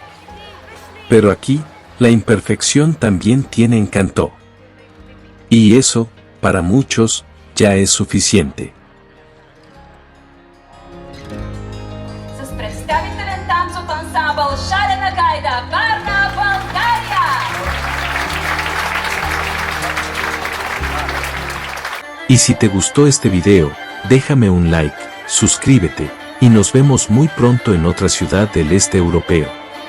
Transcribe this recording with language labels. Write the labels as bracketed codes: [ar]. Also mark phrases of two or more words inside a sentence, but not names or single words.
[es] Pero aquí, la imperfección también tiene encanto. Y eso, para muchos, ya es suficiente. [bg] С представителен танцов ансамбъл Шарена гайда, Варна, България! [es] Y si te gustó este video, déjame un like, suscríbete, y nos vemos muy pronto en otra ciudad del este europeo.